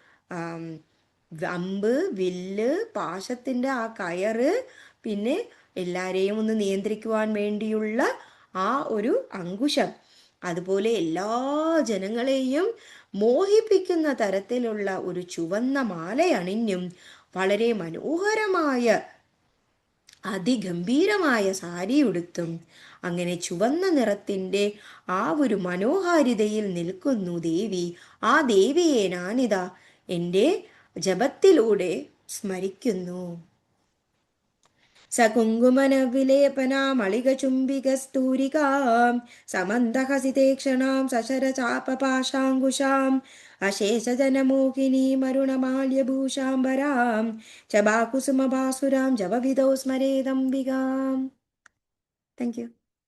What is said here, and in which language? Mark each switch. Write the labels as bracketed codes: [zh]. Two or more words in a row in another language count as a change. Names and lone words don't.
[ml] അമ്പ്, വില്ല്, പാശത്തിൻ്റെ ആ കയറ്, പിന്നെ എല്ലാരെയും ഒന്ന് നിയന്ത്രിക്കുവാൻ വേണ്ടിയുള്ള ആ ഒരു അങ്കുശം, അതുപോലെ എല്ലാ ജനങ്ങളെയും മോഹിപ്പിക്കുന്ന തരത്തിലുള്ള ഒരു ചുവന്ന മാലയണിഞ്ഞും വളരെ മനോഹരമായ അതിഗംഭീരമായ സാരി ഉടുത്തും അങ്ങനെ ചുവന്ന നിറത്തിൻ്റെ ആ ഒരു മനോഹാരിതയിൽ നിൽക്കുന്നു ദേവി. ആ ദേവിയെ ഞാനിതാ എൻ്റെ ജപത്തിലൂടെ സ്മരിക്കുന്നു. [sa] स कुङ्कुमनविलेपनामलिगचुम्बिकस्तूरिकां समन्दहसितेक्षणां सशरचापपाशाङ्कुशाम् अशेषजनमोहिनीमरुणमाल्यभूषाम्बरां च बाकुसुमबासुरां जवविधौ स्मरेदम्बिकाम्. [en] Thank you.